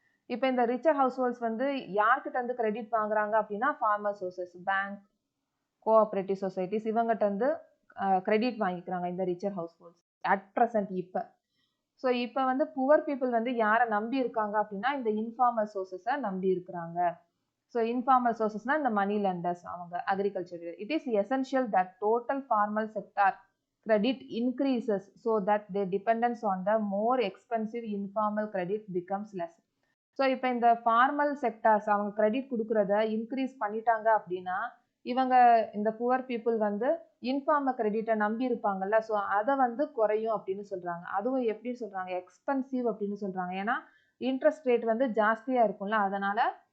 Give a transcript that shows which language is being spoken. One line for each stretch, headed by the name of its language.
Tamil: இப்போ இந்த ரிச்சர் ஹவுஸ்ஹோல்ட்ஸ் வந்து யார்கிட்ட இருந்து கிரெடிட் வாங்குறாங்க அப்படின்னா formal sources, bank, cooperative societies இவங்ககிட்ட இருந்து கிரெடிட் வாங்கிக்கிறாங்க இந்த ரிச்சர் ஹவுஸ்ஹோல்ட்ஸ் அட் ப்ரெசன்ட். ஸோ இப்போ வந்து புவர் பீப்புள் வந்து யாரை நம்பி இருக்காங்க அப்படின்னா இந்த இன்ஃபார்மல் சோர்சஸை நம்பி இருக்கிறாங்க. ஸோ இன்ஃபார்மல் சோர்சஸ்னால் இந்த மணி லெண்டர்ஸ், அவங்க agriculture.
English: It is essential that total formal sector credit increases so that their dependence on the more expensive informal credit becomes less.
Tamil: So இப்போ இந்த ஃபார்மல் செக்டார்ஸ் அவங்க கிரெடிட் கொடுக்குறத இன்க்ரீஸ் பண்ணிட்டாங்க அப்படின்னா இவங்க இந்த புவர் பீப்புள் வந்து இன்ஃபார்மல் கிரெடிட்டை நம்பி இருப்பாங்கல்ல, ஸோ அதை வந்து குறையும் அப்படின்னு சொல்கிறாங்க. அதுவும் எப்படி சொல்கிறாங்க எக்ஸ்பென்சிவ் அப்படின்னு சொல்கிறாங்க. ஏன்னா இன்ட்ரெஸ்ட் ரேட் வந்து ஜாஸ்தியாக இருக்கும்ல, அதனால்